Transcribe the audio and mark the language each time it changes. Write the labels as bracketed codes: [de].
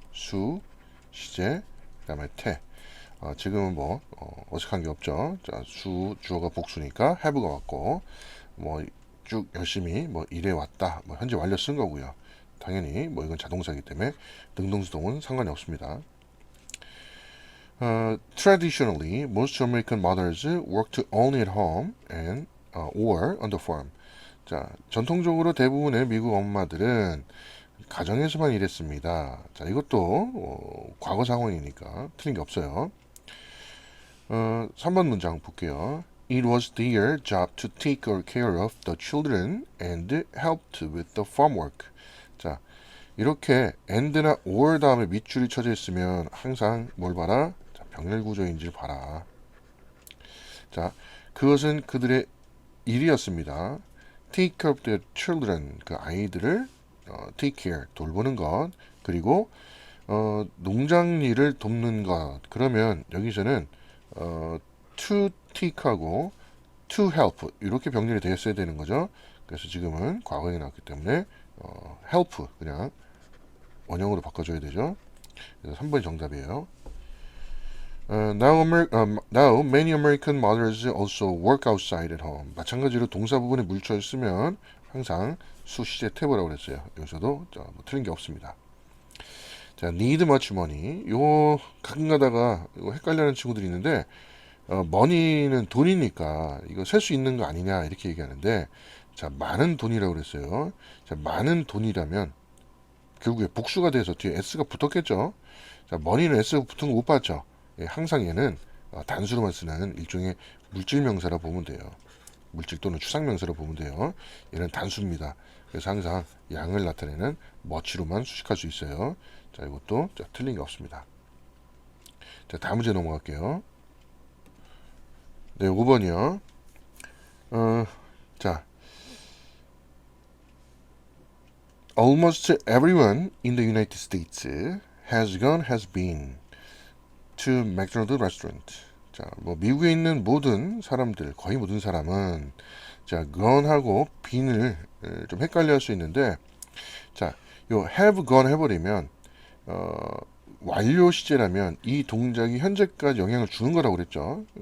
[ko] 수, 시제, 그 다음에 태. 지금은 뭐 어색한 게 없죠. 자, 주어가 복수니까 have가 왔고 뭐 쭉 열심히 뭐 일해왔다. 뭐 현재 완료 쓴 거고요. 당연히 뭐 이건 자동사이기 때문에 능동수동은 상관이 없습니다. [en] Traditionally, most American mothers worked only at home and or on the farm. [ko] 자, 전통적으로 대부분의 미국 엄마들은 가정에서만 일했습니다. 자, 이것도 과거 상황이니까 틀린 게 없어요. 3번 문장 볼게요. [en] It was their job to take care of the children and helped with the farm work. [ko] 자, 이렇게 and나 or 다음에 밑줄이 쳐져 있으면 항상 뭘 봐라? 자, 병렬 구조인지를 봐라. 자, 그것은 그들의 일이었습니다. [en] Take care of the children, [ko] 그 아이들을 [en] take care, [ko] 돌보는 것. 그리고 농장 일을 돕는 것. 그러면 여기서는 to take하고 to help 이렇게 병렬이 되었어야 되는 거죠. 그래서 지금은 과거에 나왔기 때문에 help 그냥 원형으로 바꿔줘야 되죠. 그래서 3번이 정답이에요. [en] Now many American mothers also work outside at home. [ko] 마찬가지로 동사 부분에 물쳐 있으면 항상 수, 시제, 태보라고 그랬어요. 여기서도 뭐 틀린 게 없습니다. [en] 자, need much money. [ko] 요 가끔 가다가 헷갈려하는 친구들이 있는데 money는 돈이니까 이거 셀 수 있는 거 아니냐 이렇게 얘기하는데 자, 많은 돈이라고 그랬어요. 자, 많은 돈이라면 결국에 복수가 돼서 뒤에 s가 붙었겠죠. 자, money는 s가 붙은 거 못 봤죠. 예, 항상 얘는 단수로만 쓰는 일종의 물질 명사라 보면 돼요. 물질 또는 추상 명사라 보면 돼요. 얘는 단수입니다. 그래서 항상 양을 나타내는 much로만 수식할 수 있어요. 자, 이것도 자, 틀린 게 없습니다. 자, 다음 문제 넘어갈게요. 네, 5번이요. [en] 자, almost everyone in the United States has been to McDonald's restaurant. [ko] 자, 뭐 미국에 있는 모든 사람들, 거의 모든 사람은 자, gone하고 been을 좀 헷갈려 할 수 있는데 자, 요 have gone 해버리면 완료 시제라면 이 동작이 현재까지 영향을 주는 거라고 그랬죠.